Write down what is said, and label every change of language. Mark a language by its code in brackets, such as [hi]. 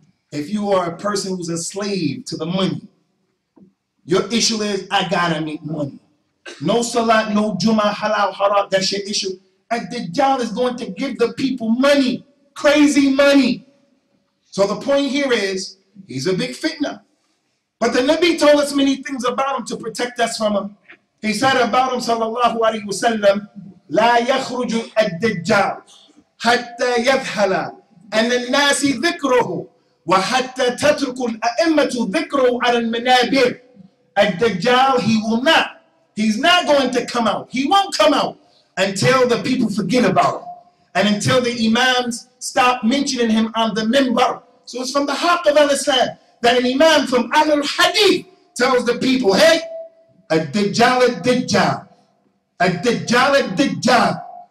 [en] If you are a person who's a slave to the money, your issue is, I gotta make money. No salat, no jumu'ah, halal, haram, that's your issue. And Dajjal is going to give the people money, crazy money. So the point here is, he's a big fitna. But the Nabi told us many things about him to protect us from him. He said about him, sallallahu alayhi wa sallam, [ar] لا يخرج الدجال حتى يذهل أن الناس ذكره وحتى تترك الأئمة ذكره على المنابر. الدجال, [en] he will not He's not going to come out. He won't come out until the people forget about him and until the Imams stop mentioning him on the minbar. So it's from the haqq of al-Islam that an Imam from Ahlul Hadeeth tells the people, hey, ad-Dajjal, ad-Dajjal, ad-Dajjal, ad-Dajjal.